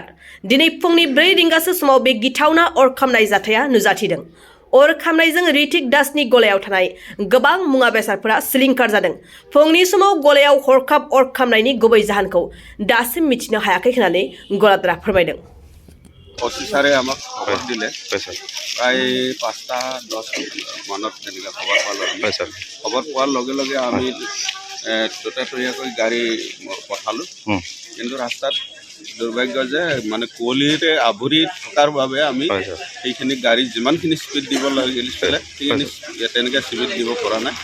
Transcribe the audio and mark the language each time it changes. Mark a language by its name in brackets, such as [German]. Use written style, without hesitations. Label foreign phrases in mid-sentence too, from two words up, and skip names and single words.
[Bodo] दिनै फुंनि 4 रिंगासो समाव बे गिथावना अर खामनाय जाथाया नुजाथिदों। अर खामनायजों ऋतिक दासनि गलायाव थानाय गोबां मुवा बेसादफोरा सिलिंखार जादों। फुंनि समाव गलायाव हरखाब अर खामनायनि गुबै जाहोनखौ दासिम मिथिनो हायाखै होननानै गलादारआ फोरमायदों। [Assamese] অফিচাৰে আমাক খবৰ দিলে প্ৰায় 5:10 মানত তেনেকৈ খবৰ পালোঁ। খবৰ পোৱাৰ লগে লগে আমি ততাতৈয়াকৈ গাড়ী পঠালোঁ, কিন্তু ৰাস্তাত দুৰ্ভাগ্য যে মানে কুঁৱলীৰে আৱৰি থকাৰ বাবে আমি সেইখিনি গাড়ী যিমানখিনি স্পীড দিব লাগিছিলে সেইখিনি তেনেকৈ স্পীড দিব পৰা নাই।